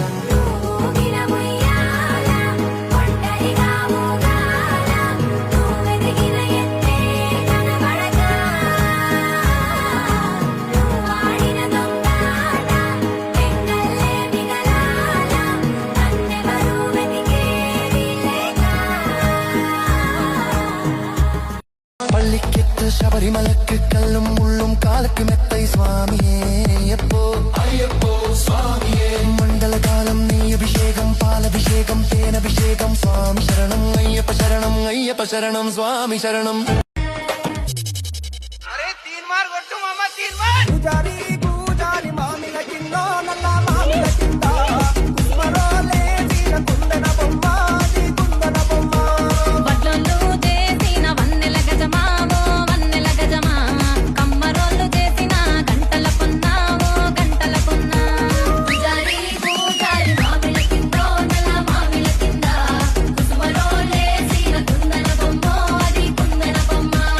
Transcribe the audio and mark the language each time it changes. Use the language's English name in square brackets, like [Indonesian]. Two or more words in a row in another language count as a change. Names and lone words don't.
[Telugu] ఊగిరముయ్యాల ఒంటరిగా ఊగాల నువ్వెదిగిన ఎత్తే కనబడక నువ్వాడిన దొంగాట ఎంగల్లే మిగలాల నన్నెవరూ వెతికేది లేక [Tamil] பள்ளிக்கட்டு சபரிமலைக்கு கல்லும் முள்ளும் காலுக்கு மெத்தை சுவாமியே அய்யப்போ அய்யப்போ சுவாமியே மண்டலகாலம் நீ அபிஷேகம் பாலபிஷேகம் தேனபிஷேகம் சுவாமி சரணம் அய்யப்ப சரணம் அய்யப்ப சரணம் சுவாமி சரணம் [Telugu] అరే తీన్మార్ కొట్టు మామ తీన్మార్ పూజారి పూజారి మామిల కింద నల్ల మామిల కింద కుమరోలే తీర కుందన బొమ్మ ది కుందన బొమ్మ వడ్లొల్లు చేసిన వన్నెల గజమావో వన్నెల గజమా కమ్మరోళ్ళు చేసిన గంటల పొన్నావో గంటల పొన్నా పూజారి పూజారి మామిల కింద నల్ల మామిల కింద కుమరోలే తీర కుందన బొమ్మ ది కుందన బొమ్మ